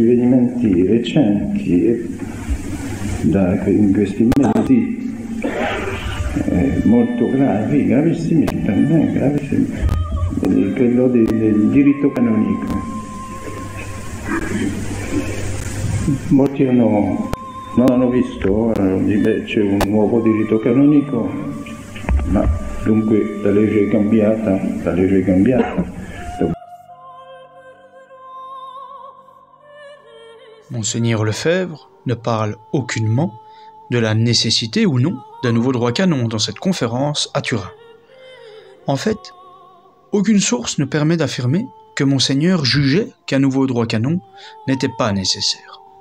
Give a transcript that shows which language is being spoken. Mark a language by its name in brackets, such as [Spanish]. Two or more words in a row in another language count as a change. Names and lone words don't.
[Italian] avvenimenti recenti in questi mesi molto gravi, gravissimi per me, gravissimi, quello del diritto canonico. Molti non hanno visto, c'è un nuovo diritto canonico, ma dunque la legge è cambiata. [French] Monseigneur Lefebvre ne parle aucunement de la nécessité ou non d'un nouveau droit canon dans cette conférence à Turin. En fait, aucune source ne permet d'affirmer que Monseigneur jugeait qu'un nouveau droit canon n'était pas nécessaire.